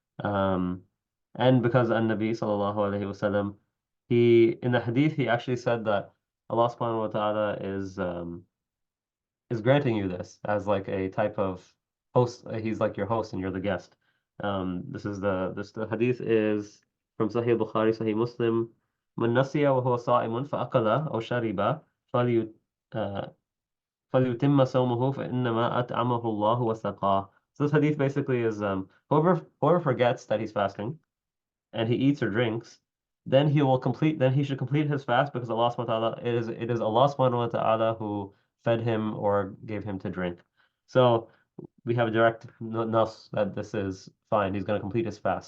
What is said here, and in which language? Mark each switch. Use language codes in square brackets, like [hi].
[en] Um, and because an-Nabi sallallahu alaihi wasallam, he in the hadith he actually said that Allah subhanahu wa ta'ala is granting you this as like a type of host. He's like your host and you're the guest. The hadith is from Sahih Bukhari, Sahih Muslim. [ar] من نسي وهو صائم فأكل أو شرب فلي فليتم صومه فإنما أطعمه الله وسقاه. [en] So this hadith basically is whoever forgets that he's fasting and he eats or drinks, then he should complete his fast because Allah subhanahu wa ta'ala it is Allah subhanahu wa ta'ala who fed him or gave him to drink. So we have a direct nas that this is fine. He's going to complete his fast.